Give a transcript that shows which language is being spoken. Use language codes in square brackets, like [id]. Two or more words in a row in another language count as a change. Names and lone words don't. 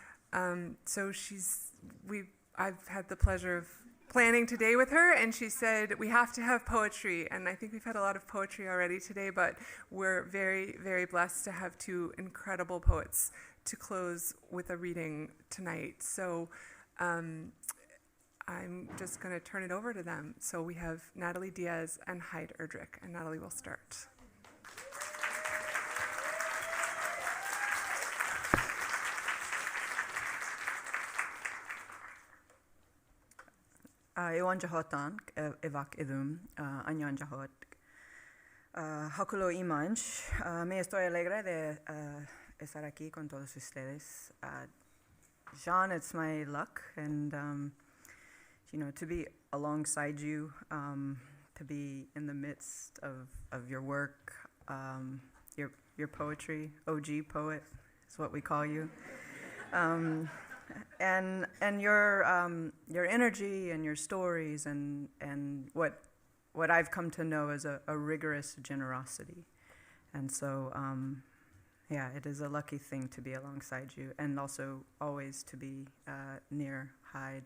[en] I've had the pleasure of planning today with her, and she said we have to have poetry, and I think we've had a lot of poetry already today, but we're very, very blessed to have two incredible poets to close with a reading tonight. So I'm just going to turn it over to them. So we have Natalie Diaz and Heid Erdrich, and Natalie will start. [mov] Ewan jahotan evak idum anyan jahot. Hakulo imanch. [es] Me estoy alegre de estar aquí con todos ustedes. [en] Jaune, it's my luck, and to be alongside you, to be in the midst of your work, your poetry. OG poet is what we call you. And your energy and your stories and what I've come to know as a rigorous generosity, and so it is a lucky thing to be alongside you, and also always to be near Heid.